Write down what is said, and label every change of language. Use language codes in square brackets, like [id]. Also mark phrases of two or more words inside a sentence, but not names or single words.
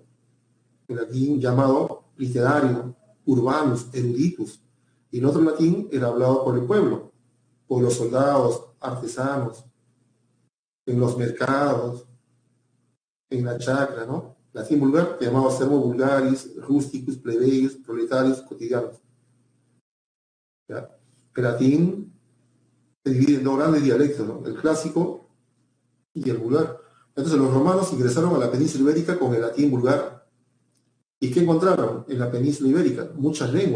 [es] El latín llamado literario, [la] urbanus, eruditus. [es] Y el otro latín era hablado por el pueblo, por los soldados, artesanos, en los mercados, en la chacra, ¿no? Latín vulgar, llamado [la] servo vulgaris, rusticus, plebeius, [es] proletarios, cotidianos. ¿Ya? El latín se divide en dos grandes dialectos, ¿no? El clásico y el vulgar. Entonces los romanos ingresaron a la península ibérica con el latín vulgar. ¿Y qué encontraron en la península ibérica?